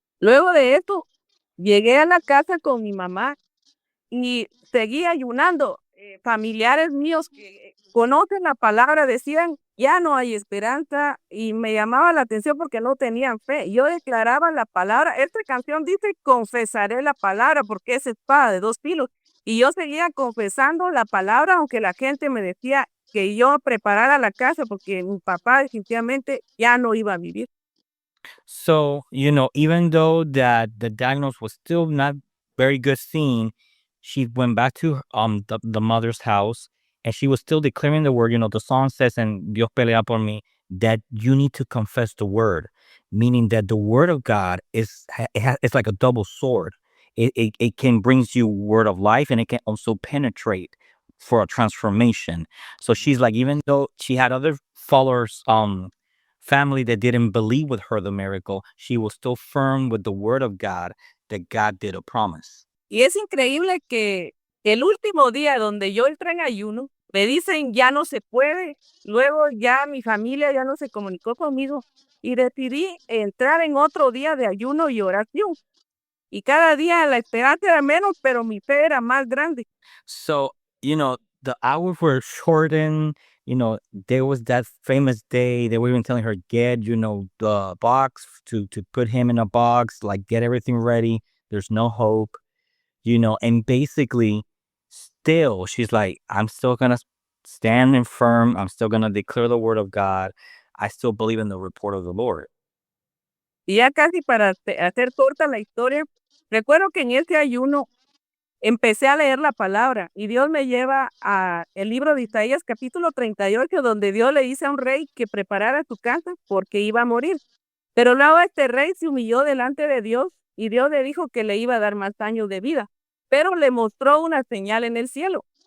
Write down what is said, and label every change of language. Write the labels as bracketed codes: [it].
[es] Luego de esto, llegué a la casa con mi mamá y seguí ayunando. Familiares míos que conocen la palabra decían, ya no hay esperanza, y me llamaba la atención porque no tenían fe. Yo declaraba la palabra. Esta canción dice, confesaré la palabra, porque es espada de dos filos. Y yo seguía confesando la palabra, aunque la gente me decía que yo preparara la casa porque mi papá definitivamente ya no iba a vivir. [en] So, even though that the diagnosis was still not very good seen, she went back to the mother's house, and she was still declaring the word. The song says, and Dios pelea por mí, that you need to confess the word, meaning that the word of God it's like a double sword. It can brings you word of life, and it can also penetrate for a transformation. So she's like, even though she had other followers, family that didn't believe with her the miracle, she was still firm with the word of God that God did a promise. [es] Y es increíble que el último día donde yo entré en ayuno, me dicen ya no se puede. Luego ya mi familia ya no se comunicó conmigo y decidí entrar en otro día de ayuno y oración. Y cada día la esperanza era menos, pero mi fe era más grande. [en] So, the hours were shortened. There was that famous day. They were even telling her, get, the box to put him in a box, like get everything ready. There's no hope, and basically still she's like, I'm still gonna stand firm. I'm still gonna declare the word of God. I still believe in the report of the Lord. [es] Y ya casi para hacer corta la historia, recuerdo que en ese ayuno empecé a leer la palabra y Dios me lleva a el libro de Isaías capítulo 38, donde Dios le dice a un rey que preparara su casa porque iba a morir. Pero luego este rey se humilló delante de Dios y Dios le dijo que le iba a dar más años de vida, pero le mostró una señal en el cielo.